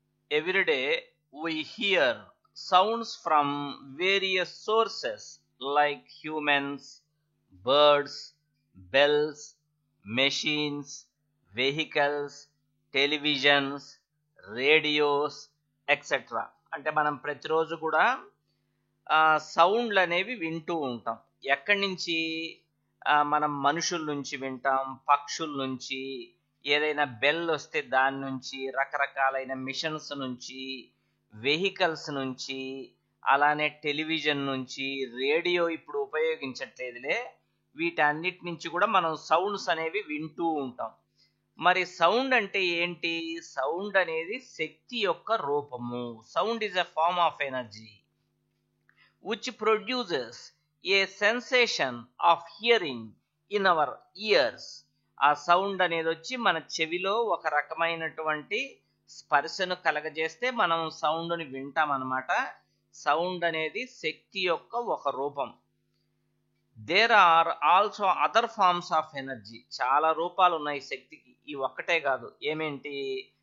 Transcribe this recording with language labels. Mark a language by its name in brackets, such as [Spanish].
[English] Everyday we hear sounds from various sources like humans, birds, bells, machines, vehicles, televisions, radios, etc. [Telugu] అంటే మనం ప్రతిరోజు కూడా సౌండ్లు అనేవి వింటూ ఉంటాం. ఎక్కడి నుంచి? మనం మనుషుల నుంచి వింటాం, పక్షుల నుంచి, ఏదైనా బెల్ వస్తే దాని నుంచి, రకరకాలైన మిషన్స్ నుంచి, వెహికల్స్ నుంచి, అలానే టెలివిజన్ నుంచి, రేడియో ఇప్పుడు ఉపయోగించట్లేదులే, వీటన్నిటి నుంచి కూడా మనం సౌండ్స్ అనేవి వింటూ ఉంటాం. మరి సౌండ్ అంటే ఏంటి? సౌండ్ అనేది శక్తి యొక్క రూపము. [English] Sound is a form of energy which produces a sensation of hearing in our ears. [Telugu] ఆ సౌండ్ అనేది వచ్చి మన చెవిలో ఒక రకమైనటువంటి స్పర్శను కలగజేస్తే మనం సౌండ్ని వింటాం అన్నమాట. సౌండ్ అనేది శక్తి యొక్క ఒక రూపం. [English] There are also other forms of energy. [Telugu] చాలా రూపాలు ఉన్నాయి శక్తికి, ఈ ఒక్కటే కాదు. ఏమేంటి?